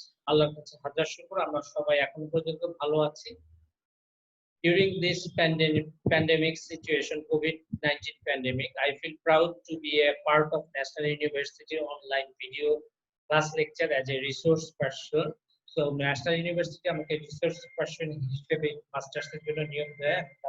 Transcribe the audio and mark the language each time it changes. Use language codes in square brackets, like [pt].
[bn] আল্লাহর কাছে হাজার শুকর, আমরা সবাই এখন পর্যন্ত ভালো আছি। [en] During this pandemic situation, COVID-19 pandemic, I feel proud to be a part of National University online video class lecture as a resource person. [bn] So National University আমাকে রিসোর্স পারসন হিসেবে মাস্টার্সের জন্য নিয়োগ দেয়।